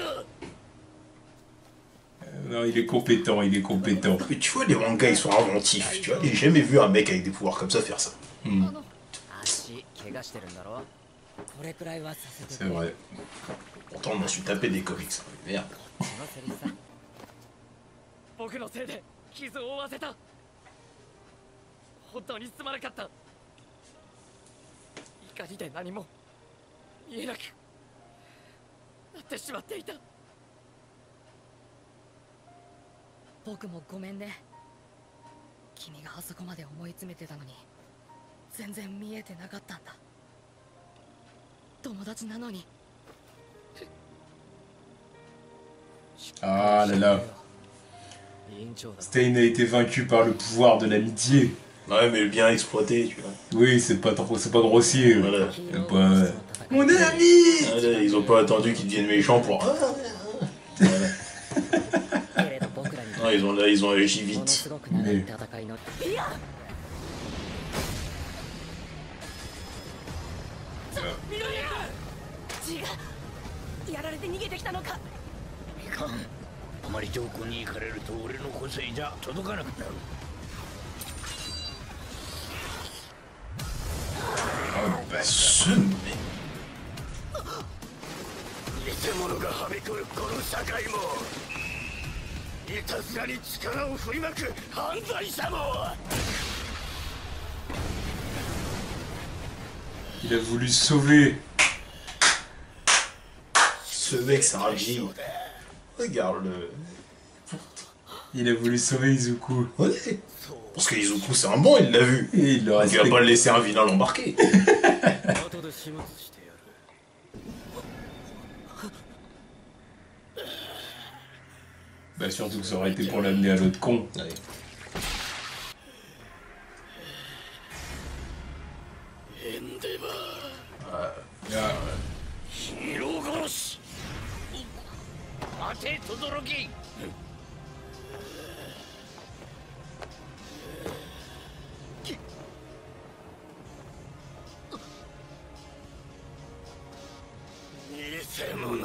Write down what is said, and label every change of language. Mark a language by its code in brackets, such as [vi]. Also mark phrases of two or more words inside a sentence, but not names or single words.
[fr] Non, il est compétent, il est compétent. Mais tu vois, les mangas, ils sont inventifs, tu vois. J'ai jamais vu un mec avec des pouvoirs comme ça faire ça. C'est vrai. Pourtant, on m'en suis tapé des comics. Merde. [ja] 僕のせいで傷を負わせた。本当にすまなかった。怒りで何も見えなくなってしまっていた。僕もごめんね。君があそこまで思い詰めてたのに全然見えてなかったんだ。友達なのに。 [fr] Ah là là. Stein a été vaincu par le pouvoir de l'amitié. Ouais, mais bien exploité, tu vois. Oui, c'est pas grossier. Voilà. Pas... Mon ami. Voilà, ils ont pas attendu qu'ils deviennent méchants pour... Voilà. Non, ils ont agi vite. Mais... [ja] やられて逃げてきたのか。いかん。あまり上空に行かれると俺の個性じゃ届かなくなる。 [fr] Ce mec. [ja] 偽物がはびこるこの社会もいたずらに力を振りまく犯罪者も。 [fr] Il a voulu sauver. Ce mec, c'est un génie. Regarde-le. Il a voulu sauver Izuku. Ouais. Parce que Izuku, c'est un bon, il l'a vu. Et il le Il respecte. va pas le laisser un vilain l'embarquer. Bah surtout que ça aurait été pour l'amener à l'autre con. Ouais. Ah, [ja] ヒーロー殺し。待て轟。偽物